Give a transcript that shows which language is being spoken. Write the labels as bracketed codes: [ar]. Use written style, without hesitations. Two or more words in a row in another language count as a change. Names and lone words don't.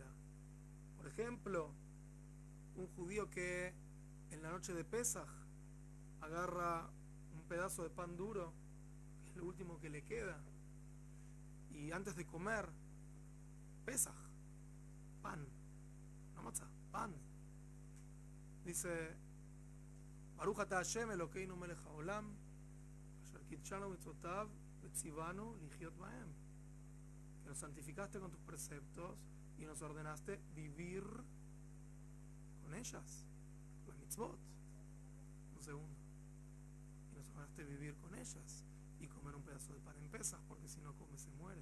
[es] Por ejemplo, un judío que en la noche de Pesaj agarra un pedazo de pan duro, que es lo último que le queda, y antes de comer, Pesaj, pan, no matzah, pan, dice, [he] ברוך אתה השם אלוקינו מלך העולם, אשר קדשנו מצוותיו וצונו לחיות בהם, [es] que nos santificaste con tus preceptos y nos ordenaste vivir con ellas, con las mitzvot. Un segundo. Y nos ordenaste vivir con ellas y comer un pedazo de pan en Pesaj, porque si no come se muere.